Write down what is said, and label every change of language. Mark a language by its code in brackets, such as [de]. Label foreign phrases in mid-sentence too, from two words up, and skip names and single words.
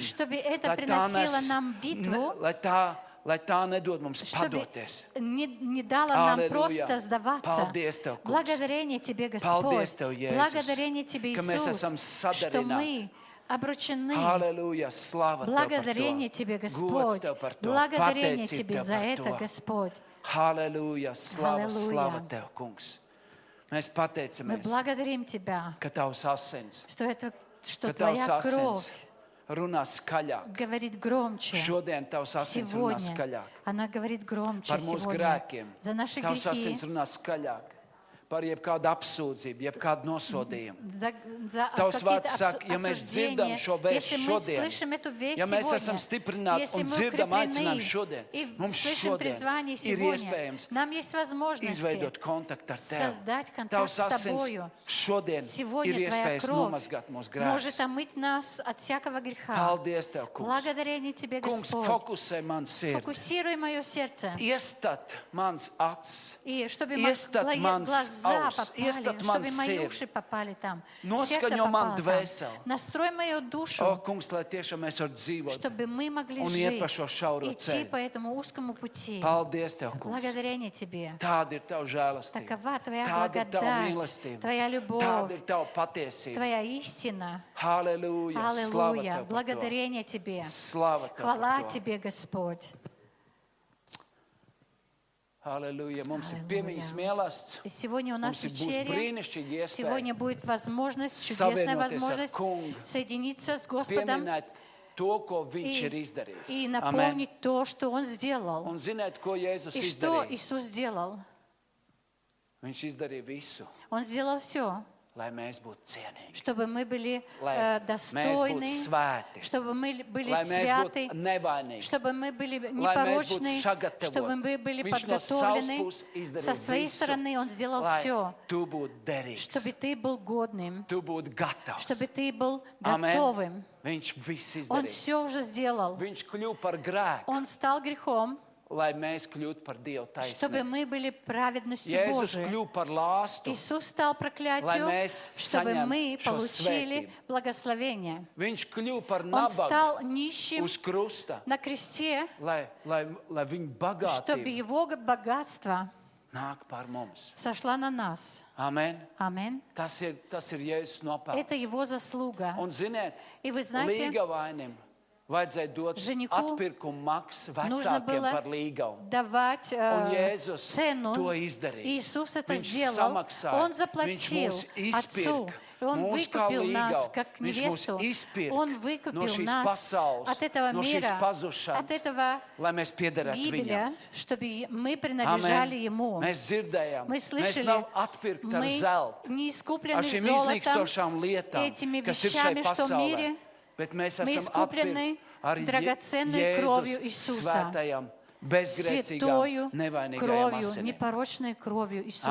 [ru] чтобы это [lv] lai tā [ru] приносило [lv] nes, [ru] нам битву, [lv] lai tā nedod mums [ru] чтобы [lv] padoties. [ru] не дало нам Аллилуйя. просто сдаваться. [lv] Paldies Tev, Kungs. [ru] Благодарение Тебе, [lv] Paldies [ru] Господь. [lv] Tev, Jēzus, [ru] Благодарение Тебе, [lv] ka mēs [ru] Иисус, [lv] esam [ru] что [lv] sadarināti. [ru] мы обручены. [lv] Halleluja, slava Tev par [ru] Благодарение [lv] to. [ru] Тебе, [lv] Gods [ru] Господь. [lv] Tev par to. [ru] Благодарение [lv] Pateicība [ru] Тебе [lv] Tev [ru] за [lv] par [ru] это, [lv] to. [ru] Господь. [lv] Halleluja, slava, Halleluja. slava Tev, Kungs. Mēs [ru] Мы [lv] pateicamies, [ru] благодарим Тебя, [lv] ka Tavs asins, [ru] что [lv] ka [ru] Твоя [lv] Tavs asins [ru] кровь [lv] runā skaļāk. [ru] говорит громче. [lv] Šodien Tavs asins runā [ru] Сегодня [lv] skaļāk. [ru] она говорит громче [lv] Par mūsu [ru] сегодня. [lv] grēkiem. [ru] За наши [lv] Tavs [ru] грехи, [lv] asins runā skaļāk. Par jebkādu apsūdzību, jebkādu nosodījumu. [ru] за [lv] Tavs [ru] какие-то [lv] vārds saka, ja mēs dzirdam šo vēstu [ru] Если мы [lv] šodien, [ru] слышим эту весть [lv] ja mēs [ru] сегодня, [lv] esam stiprināti [ru] если [lv] un [ru] мы [lv] dzirdam [ru] укреплены [lv] aicinājumu šodien, [ru] и [lv] mums [ru] слышим [lv] šodien [ru] призвание [lv] ir [ru] сегодня, [lv] iespējams [ru] нам есть возможность [lv] izveidot kontaktu ar Tevi. [ru] создать контакт [lv] Tavs [ru] с [lv] asins [ru] Тобою. [lv] šodien ir [ru] Сегодня Твоя [lv] iespējas [ru] кровь [lv] nomazgāt mūsu [ru] может [lv] grēkus. [ru] омыть нас от всякого греха. [lv] Paldies Tev, Kungs. [ru] Благодарение Тебе, [lv] Kungs, [ru] Господь. [lv] fokusē man sirdi. [ru] Фокусируй мое сердце. [lv] Iestat mans acis. [ru] И чтобы [lv] Iestat mans [ru] глаза [lv] auss, [ru] попали, [lv] iestat [ru] чтобы [lv] man [ru] мои [lv] sirdi. [ru] уши попали там, [lv] Noskaņo [ru] сердце [lv] man [ru] попало там. [lv] dvēseli. [ru] Настрой мою душу, [lv] O, Kungs, lai tiešām mēs varam dzīvot. [ru] чтобы мы могли [lv] Un iet pa šo [ru] жить, [lv] šauro [ru] идти [lv] ceļu. [ru] по этому узкому пути. [lv] Paldies Tev, Kungs. [ru] Благодарение Тебе. [lv] Tāda ir Tava žēlastība. [ru] Такова Твоя [lv] Tāda ir Tava [ru] благодать, [lv] mīlestība. [ru] Твоя [lv] Tāda [ru] любовь, [lv] ir Tava patiesība. [ru] Твоя истина. [lv] Halleluja. Slava [ru] Аллилуйя. [lv] Tev par to. [ru] Благодарение Тебе. [lv] Slava Tev [ru] Хвала [lv] par to. [ru] Тебе, Господь. [lv] Halleluja. Mums ir [ru] Аллилуйя. [lv] piemiņas mīlestības. [ru] И сегодня у нас [lv] Mums ir būs [ru] вечеря. [lv] brīnišķīgi [ru] Сегодня [lv] iespēja [ru] будет возможность, чудесная [lv] savienoties ar [ru] возможность [lv] Kungu, [ru] соединиться с Господом [lv] pieminēt to, ko Viņš ir izdarījis. [ru] и [lv] Amen. [ru] напомнить то, что Он сделал. [lv] Un ziniet, ko Jēzus [ru] И что [lv] izdarīja? [ru] Иисус сделал? [lv] Viņš izdarīja visu, [ru] Он сделал все, [lv] lai mēs būtu cienīgi. [ru] чтобы мы были [lv] Lai mēs būtu [ru] достойны, [lv] svēti. [ru] чтобы мы были [lv] Lai mēs [ru] святы, [lv] būtu nevainīgi. [ru] чтобы мы были [lv] Lai mēs būtu [ru] непорочны, [lv] sagatavoti. [ru] чтобы мы были [lv] Viņš no savas [ru] подготовлены. [lv] puses izdarīja [ru] Со своей [lv] visu, [ru] стороны Он сделал [lv] lai [ru] все, [lv] tu būtu derīgs, [ru] чтобы ты был годным, [lv] tu būtu gatavs. [ru] чтобы ты был [lv] Amen. [ru] готовым. [lv] Viņš visu [ru] Он [lv] izdarīja. [ru] все уже сделал. [lv] Viņš kļuva par grēku, [ru] Он стал грехом, [lv] lai mēs kļūtu par Dievu [ru] чтобы [lv] taisnību. [ru] мы были праведностью [lv] Jēzus [ru] Божией. [lv] kļuva par lāstu. [ru] Иисус стал [lv] Lai [ru] проклятию, [lv] mēs [ru] чтобы [lv] saņemtu [ru] мы [lv] šo [ru] получили [lv] svētību. [ru] благословение. [lv] Viņš kļuva par [ru] Он [lv] nabagu [ru] стал нищим [lv] uz krusta, [ru] на кресте, [lv] lai viņa [ru] чтобы [lv] bagātība [ru] Его богатство [lv] nāk par mums. [ru] сошло на нас. [lv] Amen. [ru] Аминь. [lv] Tas ir Jēzus nopelns. [ru] Это Его заслуга. [lv] Un ziniet, [ru] И вы знаете, [lv] līgavainim vajadzēja dot [ru] Жениху [lv] atpirkumu maksu [ru] нужно [lv] vecākiem [ru] было [lv] par līgavu. [ru] давать [lv] Un Jēzus [ru] цену. [lv] to izdarīja. [ru] Иисус это [lv] Viņš [ru] сделал. [lv] samaksāja. [ru] Он [lv] Viņš [ru] заплатил [lv] mūs [ru] Отцу. [lv] izpirka. [ru] И Он [lv] Mūs kā [ru] выкупил нас, [lv] līgavu. [ru] как [lv] Viņš mūs [ru] невесту. [lv] izpirka [ru] Он [lv] no [ru] выкупил [lv] šīs [ru] нас [lv] pasaules, [ru] от этого [lv] no šīs [ru] мира, от [lv] pazušanas, [ru] этого [lv] lai mēs piederētu [ru] гибеля, [lv] viņam. [ru] чтобы мы принадлежали [lv] Amen. [ru] Ему. [lv] Mēs dzirdējām, [ru] Мы [lv] mēs [ru] слышали, [lv] nav atpirkti ar [ru] мы [lv] zeltu, [ru] не [lv] ar [ru] искуплены [lv] šīm [ru] золотом, [lv] iznīkstošām lietām, [ru] этими [lv] kas ir šai [ru] вещами, что в [lv] pasaulē. [ru] мире. [lv] Bet mēs [ru] Мы [lv] esam [ru] искуплены [lv] atpirkti ar [ru] драгоценной кровью [lv] Jēzus [ru] Иисуса, [lv] svētajām, bezgrēcīgām, [ru] святою [lv] nevainīgajām [ru] кровью, [lv] asinīm. [ru] непорочной кровью Иисуса.